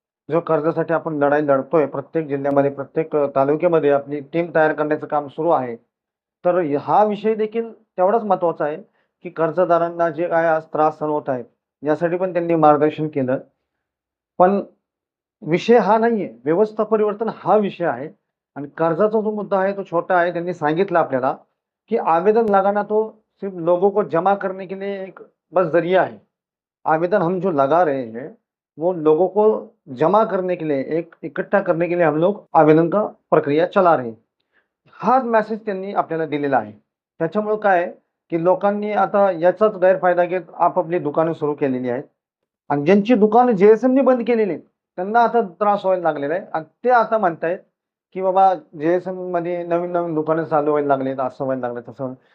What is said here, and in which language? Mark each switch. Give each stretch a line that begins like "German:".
Marathi: जो कर्जासाठी आपण लढाई लढतोय प्रत्येक जिल्ह्यामध्ये, प्रत्येक तालुक्यामध्ये आपली टीम तयार करण्याचं काम सुरू आहे. तर हा विषय देखील तेवढाच महत्त्वाचा आहे, की कर्जदारांना जे काय आज त्रास सहन होत आहेत, यासाठी पण त्यांनी मार्गदर्शन केलं. पण विषय हा नाहीये. व्यवस्था परिवर्तन हा विषय आहे आणि कर्जाचा जो मुद्दा आहे तो छोटा आहे. त्यांनी सांगितलं आपल्याला, की
Hindi: आवेदन लगाना तो सिर्फ लोगों को जमा करने के लिए एक बस ज़रिया है. आवेदन हम जो लगा रहे हैं, वो लोगों को जमा करने के लिए, एक इकट्ठा करने के लिए हम लोग आवेदन का प्रक्रिया चला रहे हैं.
Marathi: हाच मेसेज त्यांनी आपल्याला दिलेला आहे. त्याच्यामुळं काय आहे, की लोकांनी आता याचाच गैरफायदा घेत आपापली दुकानं सुरू केलेली आहेत आणि ज्यांची दुकानं जे-एस-एमनी बंद केलेली आहेत, त्यांना आता त्रास व्हायला लागलेला आहे आणि ते आता म्हणतायत, की बाबा जे-एस-एममध्ये नवीन-नवीन दुकानं चालू व्हायला लागलेत, असं व्हायला लागलं, तसं व्हायला.